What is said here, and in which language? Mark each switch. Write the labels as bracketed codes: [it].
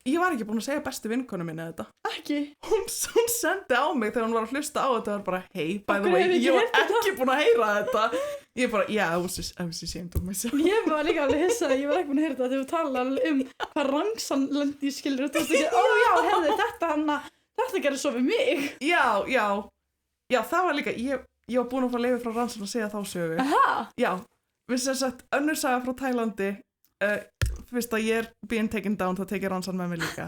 [is] Ég var ekki búin að segja bestu vinkonu minni þetta. Ekki? Hún sendi á mig þegar hún var að hlusta á þetta og var bara, [en] hey, by the way, [is] ég var ekki búin að heyra þetta. Ég bara, [en] yeah, I was ashamed of myself. [is] Ég var líka alveg hissað, ég var ekki búin að heyra þetta þegar þú talaði hvað rangsan lendi í skilur og þú veist ekki, já, hefði þetta gerði svo við mig. Já, það var líka, ég var búin að fá leyfi frá Ransan að segja þá sögu. Aha? Já, við sem sagt, önnur saga frá Tælandi, fyrst að ég [en] being taken down, [is] þá tekið Ransan með mig líka.